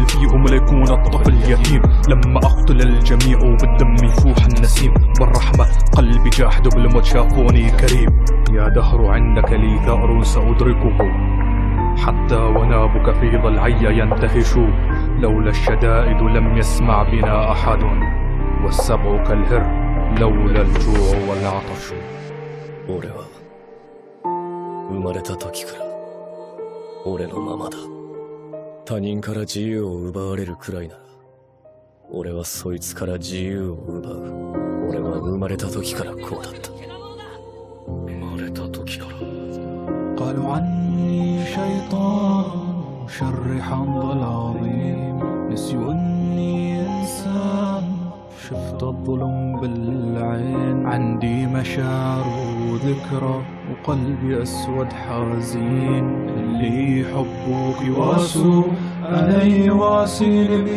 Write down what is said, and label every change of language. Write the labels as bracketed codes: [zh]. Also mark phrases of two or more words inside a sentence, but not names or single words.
[ar] فيهم ليكون الطفل يتيم، لما اقتل الجميع وبالدم يفوح النسيم، بالرحمة قلبي جاحد بالموت شافوني كريم، يا دهر عندك لي ثأر سأدركه، حتى ونابك في ضلعي ينتهش، لولا الشدائد لم يسمع بنا أحد، والسبع كالهر لولا الجوع والعطش. [ja] 生まれた時から俺のままだ。他人から自由を奪われるくらいなら俺はそいつから自由を奪う。俺は生まれた時からこうだった。生まれた時から。 [ar] قالوا عني شيطان شر حمض العظيم نسيوا اني انسان شفت الظلم بالعين عندي مشاعر وذكرى وقلبي اسود حزين اللي يحبوك يواسوا انا يواسي